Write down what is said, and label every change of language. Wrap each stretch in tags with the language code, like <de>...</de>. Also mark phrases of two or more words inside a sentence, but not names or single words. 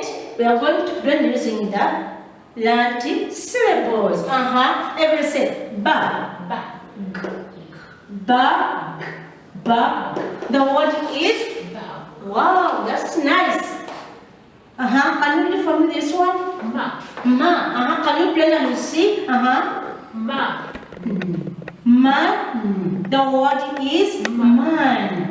<en>We are going to blend using the learned syllables. Every say ba, ba, g, ba, g, ba. The word is ba. Wow, that's nice. Can you read for me this one? Ma. Ma. Can you blend and you see? Ma. Ma. The word is man.</en>